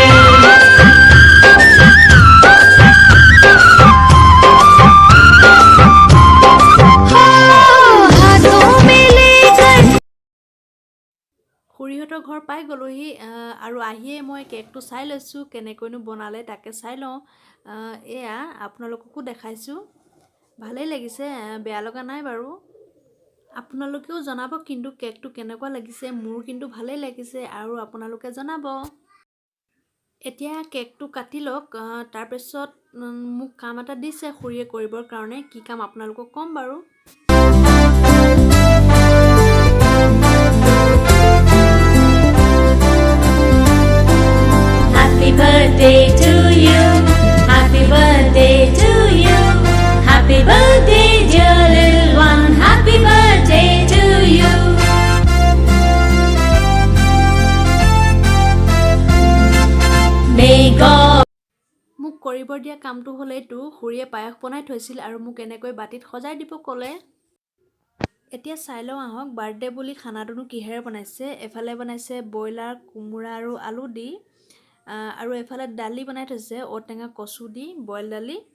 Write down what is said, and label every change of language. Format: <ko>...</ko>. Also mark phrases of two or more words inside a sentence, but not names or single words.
<hi>हाथों में लेकर</hi> <as>খুৰীহঁতৰ ঘৰ পাই গ'লোহি আৰু আহিয়ে মই কেকটো চাই লৈছোঁ, কেনেকৈনো বনালে তাকে চাই লওঁ। এয়া আপোনালোককো দেখাইছোঁ, ভালেই লাগিছে, বেয়া লগা নাই বাৰু। আপোনালোকেও জনাব কিন্তু কেকটো কেনেকুৱা লাগিছে। মোৰ কিন্তু ভালেই লাগিছে আৰু আপোনালোকে জনাব। এতিয়া কেকটো কাটি লওক তাৰপিছত মোক কাম এটা দিছে খুৰীয়ে কৰিবৰ কাৰণে কি কাম আপোনালোকক ক'ম বাৰু</as> <en>Happy birthday to you. Happy birthday to you. Happy birthday, dear little one. Happy birthday to you. May God.</en> <as>মোক কৰিব দিয়া কামটো হ'ল এইটো খুৰীয়ে পায়স বনাই থৈছিল আৰু মোক এনেকৈ বাটিত সজাই দিব ক'লে এতিয়া চাই লওঁ আহক বাৰ্থডে বুলি খানাটোনো কিহেৰে বনাইছে এফালে বনাইছে ব্ৰইলাৰ কোমোৰা আৰু আলু দি আৰু এফালে দালি বনাই থৈছে ঔটেঙা কচু দি বইল দালি</as>